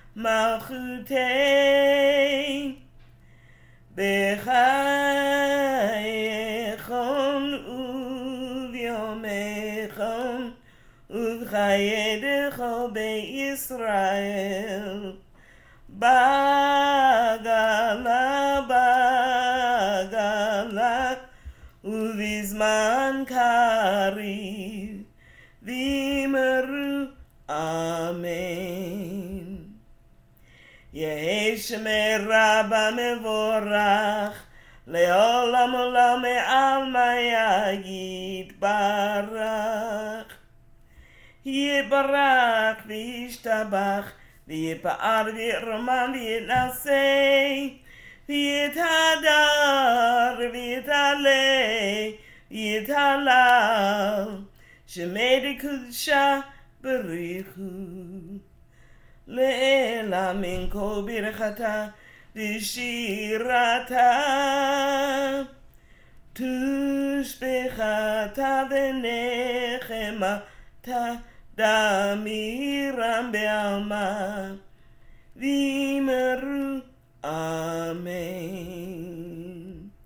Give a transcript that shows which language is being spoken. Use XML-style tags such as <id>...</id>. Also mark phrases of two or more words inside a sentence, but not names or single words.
<arc>מלכותיה בחייכון יומיכון ובחייכון בישראל בעגלא ובזמן קריב ואמרו אמן. יהא שמיה רבא מברך לעלם עלם מעלמא יתברך. יתברך וישתבח ויתפאר ויתרומם ויתנשא ויתהדר ויתעלה ויתהלל שמיה דקודשא בריך הוא לעלא מן כל ברכתא ושירתא תשבחתא ונחמתא דאמירן בעלמא ואמרו אמן.</arc>